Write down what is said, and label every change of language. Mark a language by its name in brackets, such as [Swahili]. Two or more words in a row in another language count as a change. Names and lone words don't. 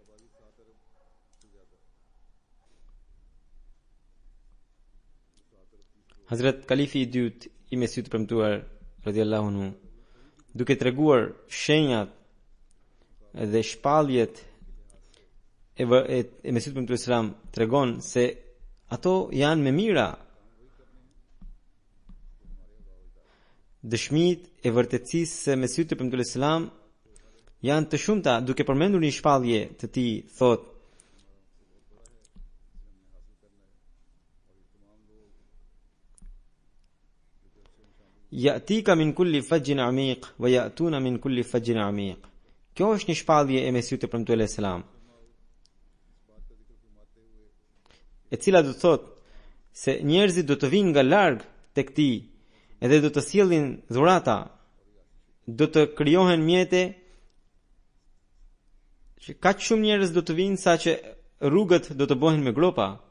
[Albanian] Hazrat Kalifi i dytë i Mesihut të premtuar [Arabic] رضي الله عنه, [Albanian] duke treguar shenjat dhe shpalljet e Mesihut të premtuar Islam, tregon se ato janë me mira. Dëshmit e vërtetësisë se Mesihut të premtuar Islam janë të shumta, duke përmendur një shpallje të tij, thotë: [Arabic] يأتيك من كل فج عميق ويأتون من كل فج عميق. [Albanian] Kjo është një shpallje e Mesihut të premtuar Islam, e cila do të thotë se njerëzit do të vinë nga larg tek ti, edhe do të sjellin dhurata, do të krijohen mjete, që kaq shumë njerëz do të vinë sa që rrugët do të bëhen me gropa.